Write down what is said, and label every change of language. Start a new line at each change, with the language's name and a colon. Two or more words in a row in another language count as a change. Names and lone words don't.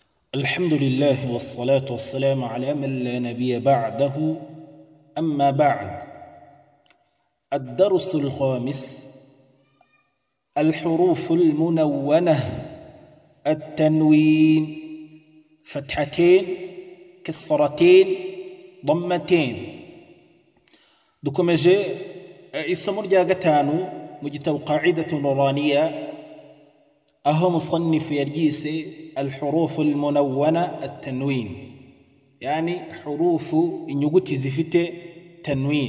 Arabic: الحمد لله والصلاة والسلام على من لا نبي بعده أما بعد. الدرس الخامس: الحروف المنونة. التنوين: فتحتين، كسرتين، ضمتين.
Kinyarwanda: dukomeje isomo rya gatanu mu gitabo qa'idatu nuraniya, aho musannif yaryise
Arabic: الحروف المنونة التنوين,
Kinyarwanda: yani hurufu inyuguti zifite tanwin.